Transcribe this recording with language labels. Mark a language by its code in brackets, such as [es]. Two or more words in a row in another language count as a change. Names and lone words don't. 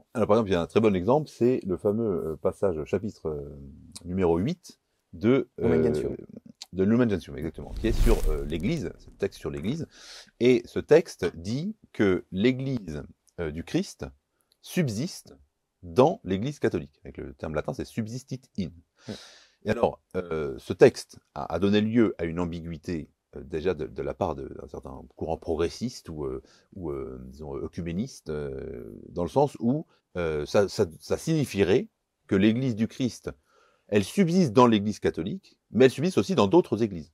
[fr] Alors, par exemple, il y a un très bon exemple, c'est le fameux passage, chapitre numéro 8 de Lumen Gentium, exactement, qui est sur l'Église, c'est le texte sur l'Église, et ce texte dit que l'Église du Christ subsiste dans l'Église catholique. Avec le terme latin, c'est [la] subsistit in. [fr] Et alors, ce texte a donné lieu à une ambiguïté déjà de la part d'un certain courant progressiste ou disons, œcuméniste, dans le sens où ça signifierait que l'Église du Christ, elle subsiste dans l'Église catholique, mais elle subsiste aussi dans d'autres églises.